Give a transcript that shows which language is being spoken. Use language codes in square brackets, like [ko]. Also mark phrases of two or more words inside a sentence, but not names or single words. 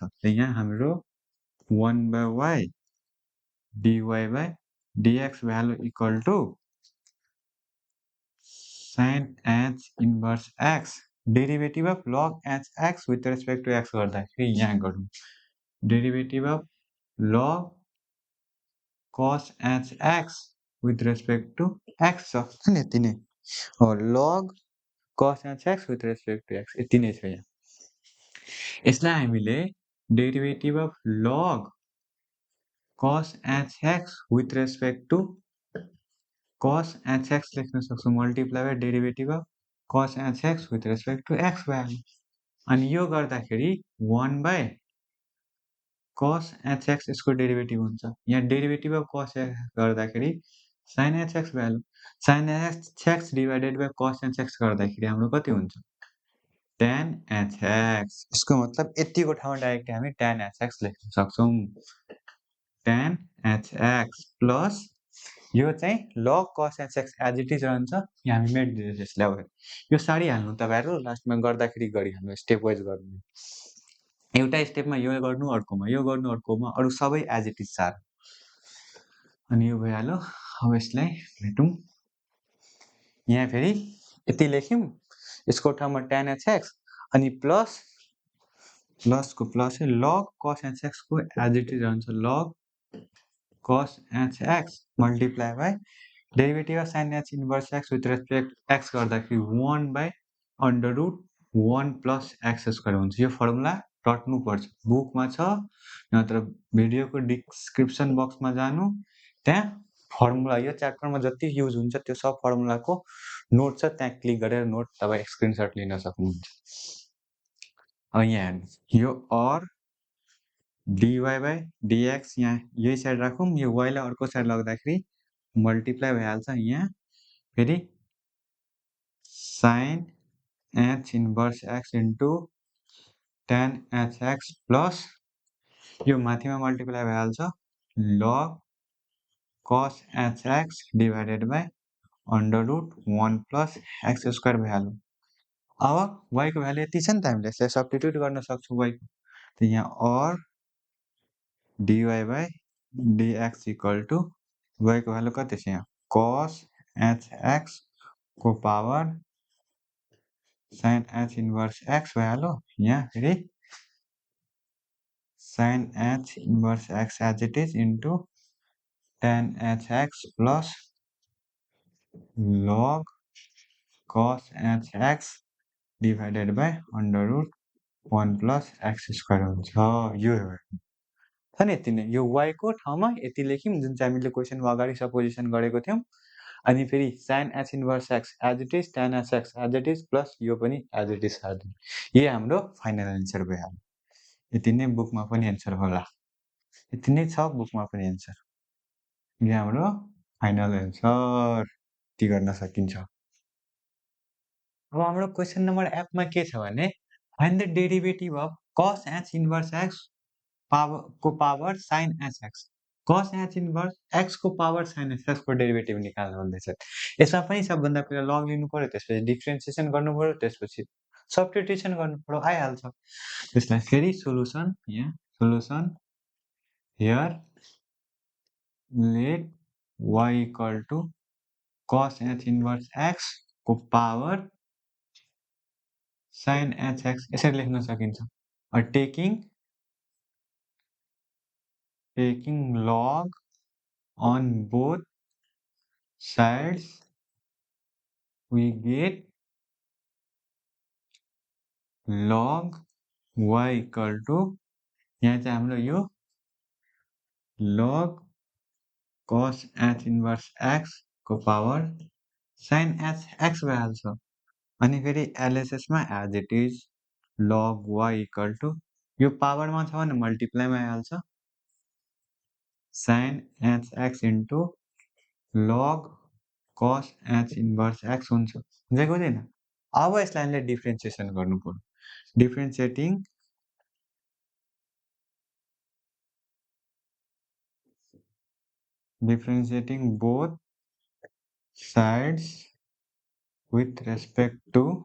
[ne] यहाँ हाम्रो [en] 1 by y dy by dx value equal to sin h inverse x derivative of log h x with respect to x [ne] गर्दाखेरि यहाँ गरौँ [en] derivative of log cos h x with respect to x [ne] छ नि यति नै हो। [en] log cos h x with respect to x [ne] यति नै छ। यहाँ यसलाई हामीले [en] derivative of log cos h x with respect to cos h x [ne] लेख्न सक्छौँ [en] multiply by derivative of cos hx with respect to x [ne] भइहाल्यो अनि यो गर्दाखेरि [en] 1 by cos hx [ne] यसको डेरिभेटिभ हुन्छ यहाँ [en] derivative of cos hx [ne] गर्दाखेरि [en] sin hx [ne] भइहाल्यो [en] sin hx divided by cos [ne] hx गर्दाखेरि हाम्रो कति हुन्छ [en] tan hx [ne] यसको मतलब यतिको ठाउँमा डाइरेक्ट हामी [en] tan hx [ne] लेख्न सक्छौं [en] tan hx plus [ne] यो चाहिँ [en] log cos hx as it is [ne] रहन्छ यहाँ हामी मेटिदिँदैछ यसलाई अब यो सारिहाल्नु तपाईँहरू लास्टमा गर्दाखेरि गरिहाल्नु [en] step wise [ne] गर्नु एउटा स्टेपमा यो गर्नु अर्कोमा अरु सबै [en] as it is [ne] सार अनि यो भइहाल्यो अब यसलाई भेटौं यहाँ फेरि यति लेख्यौं यसको ठाउँमा [en] tan hx [ne] अनि प्लस को [en] plus log cos hx [ne] को [en] as it is [ne] रहन्छ [en] log cos hx multiply by derivative of sin h inverse x with respect x [ne] गर्दाखेरि [en] 1 by under root 1 plus x square [ne] हुन्छ यो फर्मुला रट्नु पर्छ बुकमा छ नत्र भिडियोको [en] description box [ne] जानु त्यहाँ फर्मुला यो च्याप्टरमा जति युज हुन्छ त्यो सब फर्मुलाको नोट छ त्यहाँ क्लिक गरेर नोट तपाईं स्क्रिनशट लिन सक्नुहुन्छ अब यहाँ हेर्नुस् यो और [en] dy by dx [ne] यहाँ यही साइड राखौं यो y लाई अर्को साइड लग्दाखेरि मल्टिप्लाई भइहाल्छ यहाँ फेरि [en] sin h inverse x into tan hx plus [ne] यो माथिमा मल्टिप्लाई भइहाल्छ [en] log cos hx divided by under root 1 plus x square [ne] भइहाल्यो अब y को भ्यालु यति छ नि त हामीले यसलाई सब्स्टिट्युट गर्न सक्छौं y को त यहाँ और [en] dy by dx equal to y [ne] को भ्यालु कति छ यहाँ [en] cos hx [ne] को पावर [en] sin h inverse x [ne] भइहाल्यो यहाँ फेरि [en] sin h inverse x as it is into tan hx plus log cos hx divided by under root 1 plus x [ne] square हुन्छ यो छ नि यति नै यो y को ठाउँमा यति लेख्यौं जुन चाहिँ हामीले क्वेशनमा अगाडि सपोजिसन गरेको थियौं अनि फेरि [en] sin h inverse x as it is tan hx as it is plus [ne] यो पनि [en] as it is [ne] यही हाम्रो [en] final answer [ne] भइहाल्यो यति नै बुकमा पनि आन्सर होला यति नै छ बुकमा पनि आन्सर यो हाम्रो [en] final answer [ne] यति गर्न सकिन्छ अब हाम्रो क्वेशन नम्बर F मा के छ भने [en] find the derivative of cos h inverse x [ne] को पावर [en] sin hx cos h inverse x [ne] को पावर [en] sin hx [ne] को डेरिभेटिभ निकाल्नु भन्दैछ यसमा पनि सबभन्दा पहिला लग लिनु पर्यो त्यसपछि डिफरेन्सिएसन गर्नु पर्यो त्यसपछि सब्स्टिट्युसन गर्नु पर्यो आइहाल्छ त्यसलाई फेरि सोलुसन यहाँ [en] solution here let y equal to cos h inverse x [ne] को पावर [en] sin hx [ne] यसरी लेख्न सकिन्छ [en] taking log on both sides we get log y equal to [ne] यहाँ चाहिँ हाम्रो यो [en] log cos h inverse x [ne] को पावर [en] sin h x [ne] भइहाल्छ अनि फेरि LHS मा [en] as it is log y equal to [ne] यो पावरमा छ भने मल्टिप्लाईमा आइहाल्छ [en] sin h x into log cos h inverse x [ne] हुन्छ बुझेको हुँदैन अब यसलाई हामीले डिफरेन्सिएसन गर्नु पर्यो [en] differentiating both sides with respect to